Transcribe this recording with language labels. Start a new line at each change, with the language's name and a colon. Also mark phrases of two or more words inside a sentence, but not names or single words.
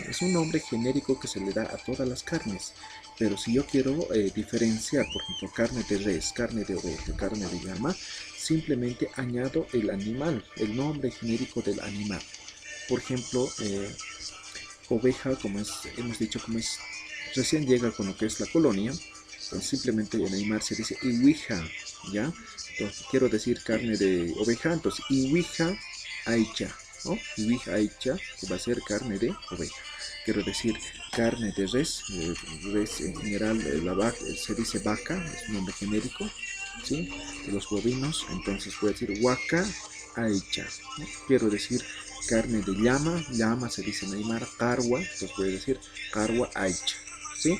Spanish: Es un nombre genérico que se le da a todas las carnes. Pero si yo quiero diferenciar, por ejemplo, carne de res, carne de oveja, carne de llama, simplemente añado el animal, el nombre genérico del animal. Por ejemplo, oveja, como hemos dicho, como es recién llega con lo que es la colonia, entonces simplemente en animal se dice iwija, ¿ya? Entonces quiero decir carne de oveja, entonces
Aymara: iwija aicha,
Spanish: ¿no?
Aymara: Iwija aicha,
Spanish: que va a ser carne de oveja. Quiero decir carne de res, res en general, la vaca, se dice vaca, es un nombre genérico, ¿sí? De los bovinos, entonces voy a decir
Aymara: huaca aicha,
Spanish: ¿no? Quiero decir carne de llama, llama se dice en aymara, carwa, entonces voy a decir
Aymara: carwa aicha,
Spanish: ¿sí?